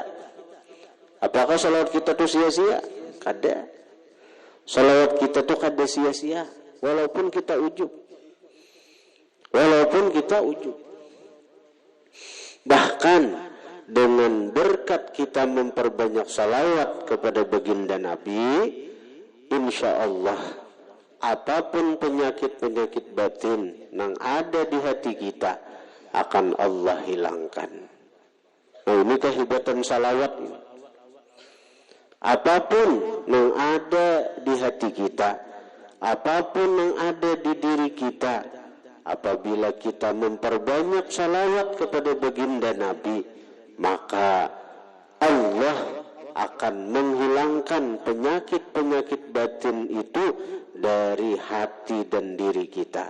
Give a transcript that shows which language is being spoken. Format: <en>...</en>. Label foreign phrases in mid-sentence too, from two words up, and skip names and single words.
<id>Apakah salawat kita itu sia-sia? Kada. Salawat kita itu kada sia-sia walaupun kita ujub. Walaupun kita ujub. Bahkan dengan berkat kita memperbanyak salawat kepada baginda Nabi,</id> <ar>إن شاء الله</ar> <id>apapun penyakit-penyakit batin yang ada di hati kita akan Allah hilangkan. Nah, ini kehebatan salawat ini. Apapun yang ada di hati kita, apapun yang ada di diri kita, apabila kita memperbanyak salawat kepada baginda Nabi, maka Allah akan menghilangkan penyakit-penyakit batin itu dari hati dan diri kita.</id>